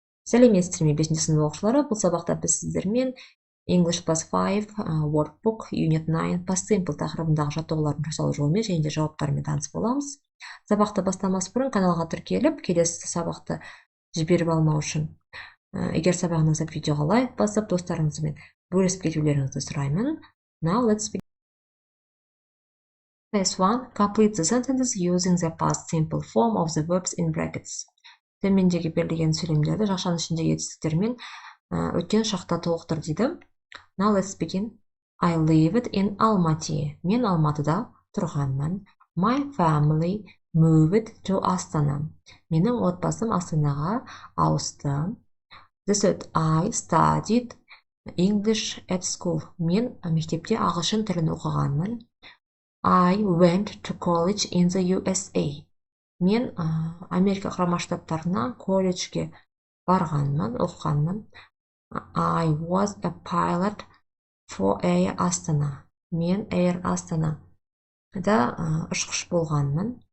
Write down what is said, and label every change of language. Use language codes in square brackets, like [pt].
[kk] сәлеметсіздер ме 5-ші сынып оқушылары. Бұл сабақта біз сіздермен English + 5 workbook unit 9 past simple тақырыбындағы жаттығулардың жасалу жолымен және де жауаптарымен таныс боламыз. Сабақты бастамас бұрын каналға тіркеліп, келесі сабақты жіберіп алмау үшін егер сабағыңыз ұнаса видеоға лайк басып, достарыңызбен бөлісіп кетулеріңізді сұраймын. [en] Now let's begin. Phase 1. Complete the sentences using the past simple form of the verbs in brackets. [kk] Төмендегі берілген сөйлемдерді жақшаның ішіндегі етістіктермен өткен шақта толықтыр дейді. [en] Now let's begin. I lived in Almaty. [kk] Мен Алматыда тұрғанмын. [en] My family moved to Astana. [kk] Менің отбасым Астанаға ауысты. [en] This is I studied English at school. [kk] Мен мектепте ағылшын тілін оқығанмын. [en] I went to college in the USA. [kk] Мен Америка құрама штаттарына колледжге барғанмын, оқығанмын. [en] I was a pilot for Air Astana. [kk] Мен Air Astana да ұшқыш болғанмын.